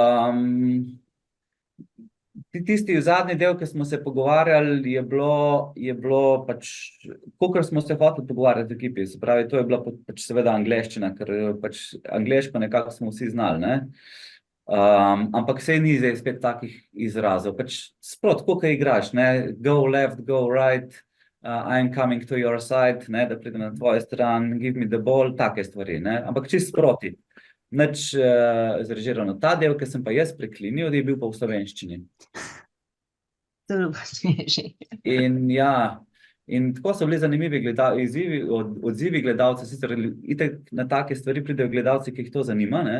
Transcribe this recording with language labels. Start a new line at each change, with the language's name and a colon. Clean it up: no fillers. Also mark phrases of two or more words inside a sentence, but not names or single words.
Slovenian: Tisti zadnji del, ki smo se pogovarjali, je bilo pač, kakor smo se hoteli pogovarjati v ekipi, se pravi, to je bila pač seveda angleščina, ker pač angleško nekako smo vsi znali, ne. Ampak sej ni zdaj spet takih izrazov, pač sprot, kako igraš, ne,
English: go left, go right, I'm coming to your side,
Slovenian: ne, da pridem na tvojo stran,
English: give me the ball,
Slovenian: take stvari, ne, ampak čisto sproti. Nič zrežirano. Ta del, ki sem pa jaz preklinil, je bil pa v slovenščini. In ja, in tako so bili zanimivi odzivi gledalcev, sicer itak na take stvari pridejo gledalci, ki jih to zanima, ne.